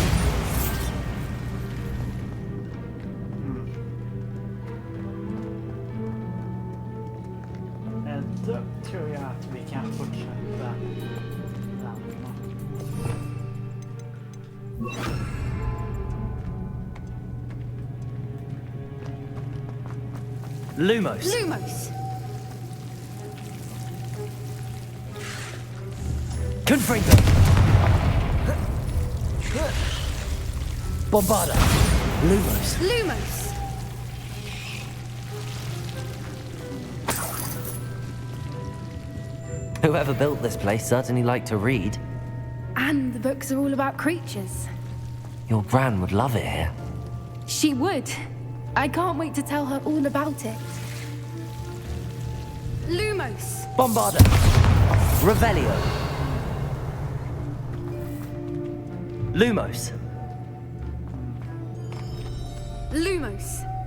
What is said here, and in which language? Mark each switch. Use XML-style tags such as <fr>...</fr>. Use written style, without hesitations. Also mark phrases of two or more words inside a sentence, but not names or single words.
<sv>Då tror jag att vi kan fortsätta framåt.</sv> <la>Lumos. Lumos! Confringo. Bombarda. Lumos. Lumos!</la> <en>Whoever built this place certainly liked to read. And the books are all about creatures. Your gran would love it here. She would. I can't wait to tell her all about it.</en> <la>Lumos! Bombarda. Revelio. Lumos. Lumos!</la>